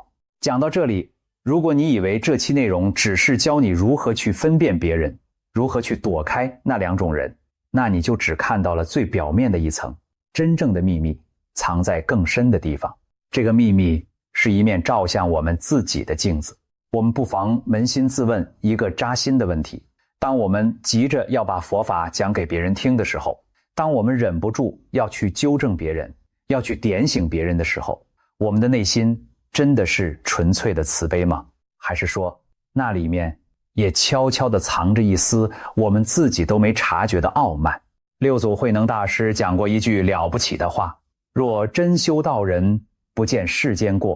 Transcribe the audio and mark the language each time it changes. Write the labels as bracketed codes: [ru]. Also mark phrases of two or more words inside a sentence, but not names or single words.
[zh] 講到這裡，如果你以為這期內容只是教你如何去分辨別人，如何去躲開那2種人，那你就只看到了最表面的一層，真正的秘密藏在更深的地方。這個秘密是一面照向我們自己的鏡子。我們不妨捫心自問一個扎心的問題：當我們急着要把佛法講給別人聽的時候，當我們忍不住要去糾正別人，要去點醒別人的時候，我們的內心真的是純粹的慈悲嗎？還是說那裡面也悄悄地藏着一絲我們自己都沒察覺的傲慢？六祖慧能大師講過一句了不起的話：若真修道人，不見世間過。